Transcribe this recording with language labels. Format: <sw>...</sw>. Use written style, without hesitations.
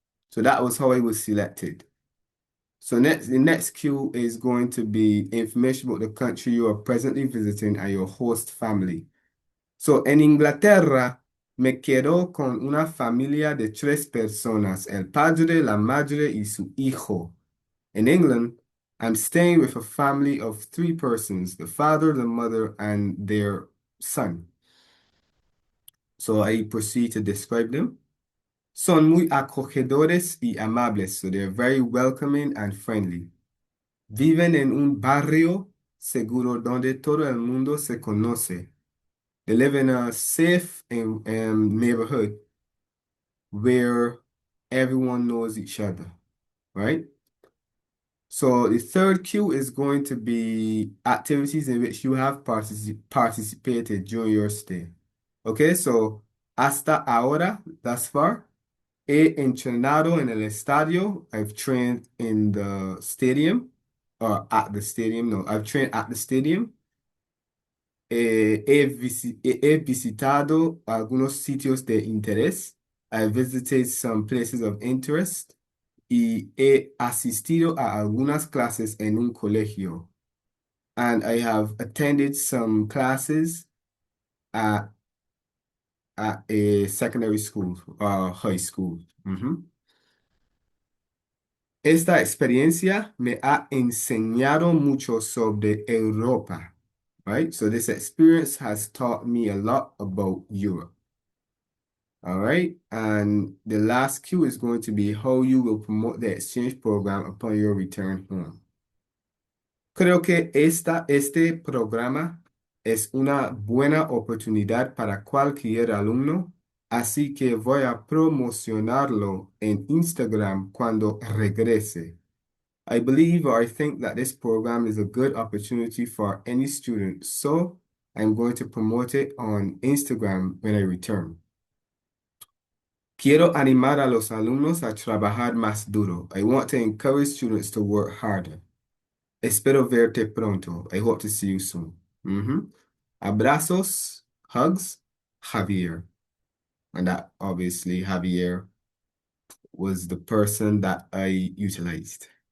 <en>So that was how I was selected. So the next cue is going to be information about the country you are presently visiting and your host family.</en> <es>So en Inglaterra me quedo con una familia de 3 personas, el padre, la madre y su hijo.</es> <en>In England, I'm staying with a family of 3 persons, the father, the mother, and their son. So I proceed to describe them.</en> <es>Son muy acogedores y amables,</es> <en>so they're very welcoming and friendly.</en> <es>Viven en un barrio seguro donde todo el mundo se conoce.</es> <en>They live in a safe neighborhood where everyone knows each other, right? So the third cue is going to be activities in which you have participated during your stay. Okay, so</en> <es>hasta ahora,</es> <en>thus far,</en> <es>he entrenado en el estadio.</es> <en>I've trained in the stadium, or at the stadium. No, I've trained at the stadium.</en> <es>He visitado algunos sitios de interés.</es> <en>I visited some places of interest.</en> <es>Y he asistido a algunas clases en un colegio.</es> <en>And I have attended some classes at a secondary school or high school.</en> <es>Esta experiencia me ha enseñado mucho sobre Europa, right?</es> <en>So this experience has taught me a lot about Europe. All right, and the last cue is going to be how you will promote the exchange program upon your return home.</en> <es>Creo que este programa es una buena oportunidad para cualquier alumno, así que voy a promocionarlo en Instagram cuando regrese.</es> <en>I believe or I think that this program is a good opportunity for any student, so I'm going to promote it on Instagram when I return.</en> <es>Quiero animar a los alumnos a trabajar más duro.</es> <en>I want to encourage students to work harder.</en> <es>Espero verte pronto.</es> <en>I hope to see you soon. Abrazos, hugs, Javier. And that obviously Javier was the person that I utilized.</en>